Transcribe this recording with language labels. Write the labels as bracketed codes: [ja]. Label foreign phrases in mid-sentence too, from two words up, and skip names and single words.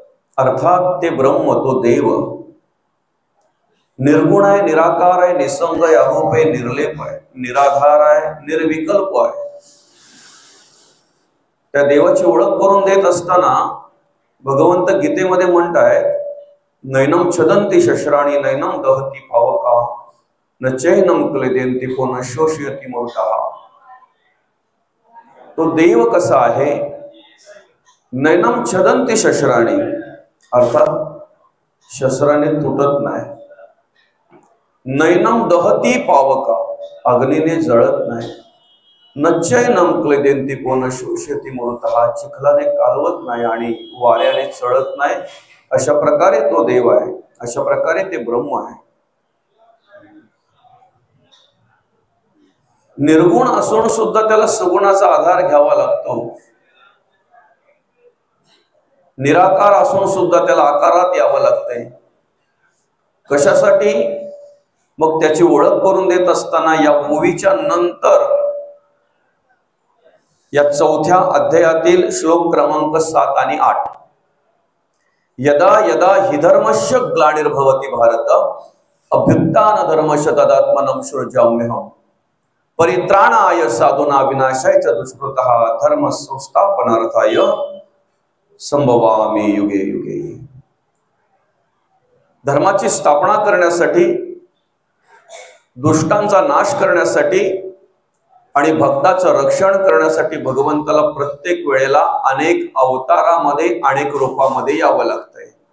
[mr] अर्थात ते ब्रह्म, तो देव निर्गुण आहे, निराकार आहे, निसंग आहे, अरूप आहे, निर्लेप आहे, निराधार आहे, निर्विकल्प आहे. त्या देवाची ओळख करून देत असताना भगवंत गीतेमध्ये म्हणताय, [sa] नैनम छदंती शस्त्राणी नैनम दहती पावका न चैनम क्लेदेंती को न शोषयती मृतः. [mr] तो देव कसा आहे? [sa] नैनम छदंती शस्त्राणी, [mr] अर्थात शस्त्राने तुटत नाही. [sa] नैनम दहती पावका, [mr] अग्नीने जळत नाही. [sa] नचैनम क्लेदेंती को न शोषयती मृतः, [mr] चिखलाने कालवत नाही आणि वाऱ्याने चढत नाही. अशा प्रकारे तो देव आहे, अशा प्रकारे ते ब्रह्म आहे. निर्गुण असून सुद्धा त्याला सगुणाचा आधार घ्यावा लागतो. निराकार असून सुद्धा त्याला आकारात यावं लागतंय. कशासाठी? मग त्याची ओळख करून देत असताना या ओवीच्या नंतर या 4थ्या अध्यायातील श्लोक क्रमांक 7 आणि 8, [sa] यदा यदा हि धर्मस्य ग्लानिर्भवति भारत अभ्युत्थान धर्मस्य तदात्मनं सृजाम्यहम् परित्राणाय साधूना विनाशाय च दुष्कृतः धर्म संस्थापनार्थाय संभवामि युगे युगे. [mr] धर्माची स्थापना करण्यासाठी, दुष्टांचा नाश करण्यासाठी आणि भक्ताचं रक्षण करण्यासाठी भगवंताला प्रत्येक वेळेला अनेक अवतारामध्ये, अनेक रूपामध्ये यावं लागतंय.